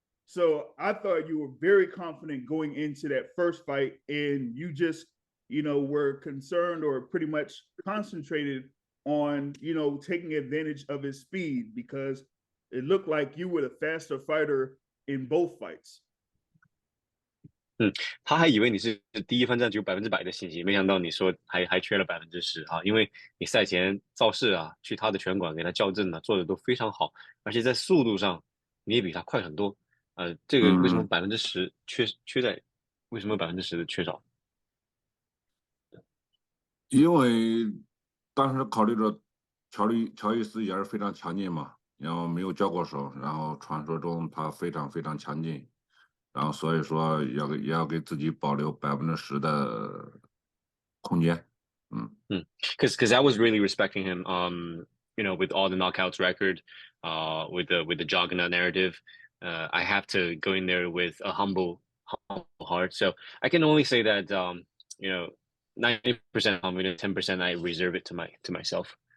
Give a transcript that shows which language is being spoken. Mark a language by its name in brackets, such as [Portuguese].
[English] So I thought you were very confident going into that first fight, and you just, were concerned or pretty much concentrated on, taking advantage of his speed because it looked like you were the faster fighter in both fights. [Chinese] 他还以为你是第一番战就有100%的信心，没想到你说还缺了10%啊，因为你赛前造势啊，去他的拳馆给他校正啊，做的都非常好，而且在速度上你也比他快很多。这个为什么10%缺在？为什么10%的缺少？因为当时考虑着乔伊斯也是非常强劲嘛，然后没有交过手，然后传说中他非常非常强劲，然后所以说也要给自己保留10%的空间。 [English] Because I was really respecting him. With all the knockouts record, with the juggernaut narrative, I have to go in there with a humble heart. So I can only say that 90% confident, 10% I reserve it to myself.